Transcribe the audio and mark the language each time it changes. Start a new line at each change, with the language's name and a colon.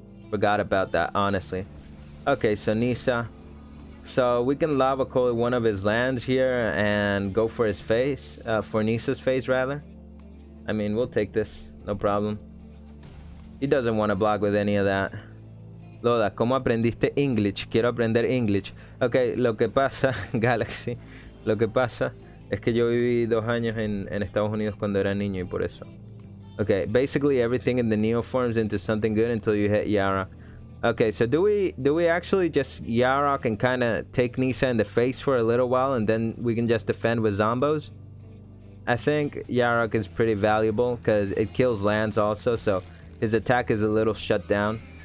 English: Forgot about that, honestly. Okay, so Nisa. So we can Lava Coil one of his lands here and go for his face. For Nisa's face, rather. I mean, we'll take this. No problem. He doesn't want to block with any of that.
Spanish: Loda, ¿cómo aprendiste English? Quiero aprender English. Ok, lo que pasa, Galaxy, lo que pasa es que yo viví 2 años en Estados Unidos cuando era niño y por eso.
English: Okay, basically everything in the Neo forms into something good until you hit Yarok. Okay, so do we actually just Yarok and kind of take Nisa in the face for a little while and then we can just defend with Zombos? I think Yarok is pretty valuable because it kills lands also, so his attack is a little shut down.